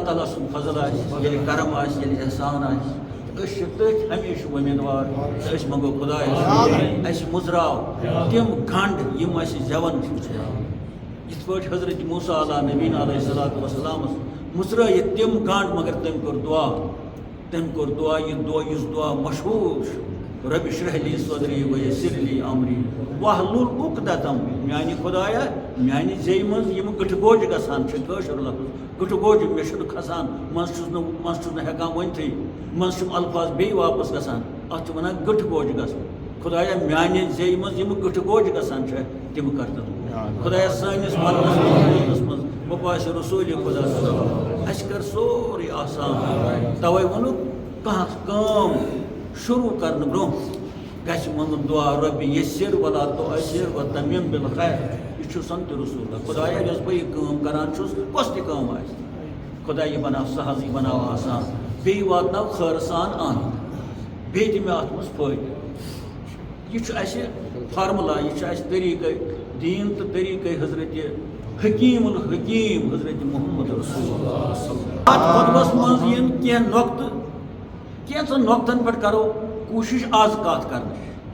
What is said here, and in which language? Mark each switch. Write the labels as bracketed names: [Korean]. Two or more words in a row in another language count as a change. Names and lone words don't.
[Kashmiri] تعالیٰ سُنٛد فضل آسہِ ییٚلہِ کرم آسہِ ییٚلہِ احسان آسہِ أسۍ چھِ تٔتھۍ ہمیشہٕ وۄمیدوار تہٕ أسۍ منٛگو خۄدایَس اَسہِ مُژراو تِم گنٛڈ یِم اَسہِ زٮ۪وان چھِ یِتھ پٲٹھۍ حضرت موسیٰ [Arabic] علیٰ نبیٖنہ علیہ الصلوٰۃ وسلامس [Kashmiri] مُژرٲیِتھ تِم گنٛڈ مگر تٔمۍ کوٚر دعا یُس دعا مشہوٗر چھُ [Arabic] رۄبِ اشرح لی صدری ویسر لی امری واحلل عقدۃ [Kashmiri] میانہِ خۄدایا میانہِ زیٚیہِ منٛز یِم گٔٹھٕ گوجہِ گژھان چھِ کٲشُر لفظ گٔٹھٕ گوجہِ مےٚ چھُنہٕ کھسان منٛزٕ چھُس نہٕ ہٮ۪کان ؤنتھٕے منٛزٕ چھُم الفاظ بیٚیہِ واپس گژھان اتھ چھِ ونان گٔٹھٕ گوجہِ گژھُن خدایا میانہِ زیٚیہِ منٛز یِم کٕٹھٕ گوجہِ گژھان چھِ تِم کر تہٕ خدایا سٲنِس مرنس منٛز وۄنۍ رسوٗلِ خدا صٲب اَسہِ کر سورُے آسان تَوَے ووٚنُکھ کانٛہہ کٲم شروٗع کرنہٕ برٛونٛہہ گژھِ منٛگُن دعا [Arabic] رۄبہِ یسِر ولا تُعسِر وتمِم بالخیر [Kashmiri] یہِ چھُ سن تہِ رسوٗلہ خدایا یۄس بہٕ یہِ کٲم کران چھُس کۄس تہِ کٲم آسہِ خدا یہِ بناو سہل یہِ بناو آسان بیٚیہِ واتناو خٲرٕ سان اَنٛد بیٚیہِ دِ مےٚ اَتھ منٛز فٲیدٕ یہ اَسہِ فارمولا یہ اَسہِ طریٖقے دیٖن تہٕ طریٖقے حضرت حکیم الحکیم حضرت محمد رسول اتھ خطبس منٛز یِن کینٛہہ نۄقطہٕ کینٛژن نۄقطن پٮ۪ٹھ کرو کوٗشِش آز کتھ کرنٕچ